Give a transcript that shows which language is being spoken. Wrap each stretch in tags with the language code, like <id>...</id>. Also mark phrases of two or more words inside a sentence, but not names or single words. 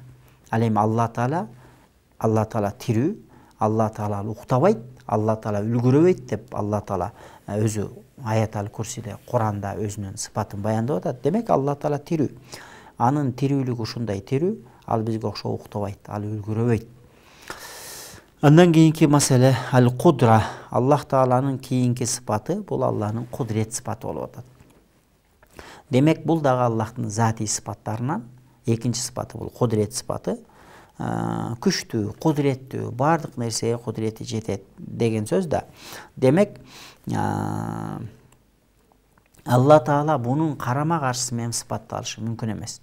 <ky>Ал эми Алла Таала тирүү, Алла Таала уктабайт, Алла Таала үлгүрөбөйт деп Алла Таала өзү аят ал-Курсиде, Куранда өзүнүн сыпатын баяндап атат. Демек, Алла Таала тирүү. Анын тирүүлүгү ушундай тирүү, ал бизге окшоо уктабайт, ал үлгүрөбөйт. Андан кийинки маселе al-qudra. Аллах Тааланын кийинки сыпаты бул Алланын кудрет сыпаты болуп атат. Демек, бул дагы Аллахтын зати сыпаттарынан экинчи сыпаты бул кудрет сыпаты. Күчтүү, кудреттүү, бардык нерсеге кудрети жетет деген сөз да. Демек, Алла Таала бунун карама-каршысы менен сыпатталышы мүмкүн эмес.</ky>